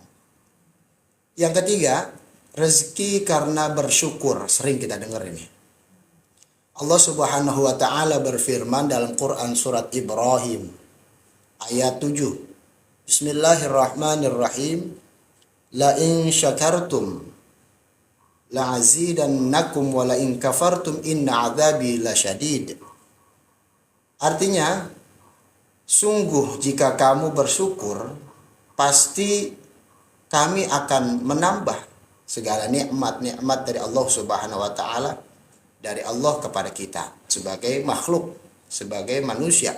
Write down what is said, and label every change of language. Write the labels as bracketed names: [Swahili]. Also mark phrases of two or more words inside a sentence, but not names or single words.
[Indonesian] Yang ketiga, rezeki karena bersyukur. Sering kita dengar ini. Allah [Arabic] سبحانه وتعالى [Indonesian] berfirman dalam Quran surat Ibrahim ayat 7. [Arabic] بسم الله الرحمن الرحيم. لئن شكرتم لأزيدنكم ولئن كفرتم إن عذابي لشديد. [Indonesian] Artinya, sungguh jika kamu bersyukur, pasti kami akan menambah segala nikmat-nikmat dari Allah [Arabic] سبحانه وتعالى, [Indonesian] dari Allah kepada kita sebagai makhluk, sebagai manusia.